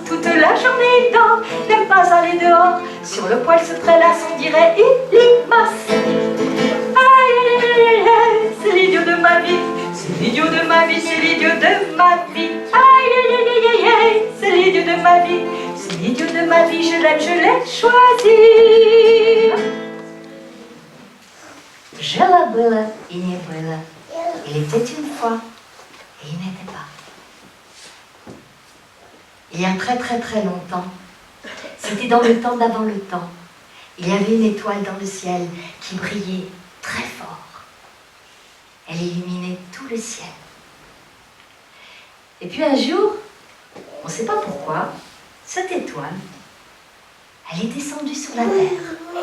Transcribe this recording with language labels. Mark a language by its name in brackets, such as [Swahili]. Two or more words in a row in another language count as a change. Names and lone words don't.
[French] Toute la journée il dort, n'aime pas aller dehors. Sur le poil se prélasse, on dirait une limace. Aïe, aïe, aïe, aïe, aïe, c'est l'idiot de ma vie. C'est l'idiot de ma vie, c'est l'idiot de ma vie. Aïe, aïe, aïe, aïe, aïe, c'est l'idiot de ma vie. C'est l'idiot de ma vie, je l'aime, je l'ai choisi. [Russian] Жила было и не было. [French] Il était une fois et il n'était pas. Il y a très très très longtemps, c'était dans le temps d'avant le temps, il y avait une étoile dans le ciel qui brillait très très fort. Elle illuminait tout le ciel. Et puis un jour, on ne sait pas pourquoi, cette étoile, elle est descendue sur la terre.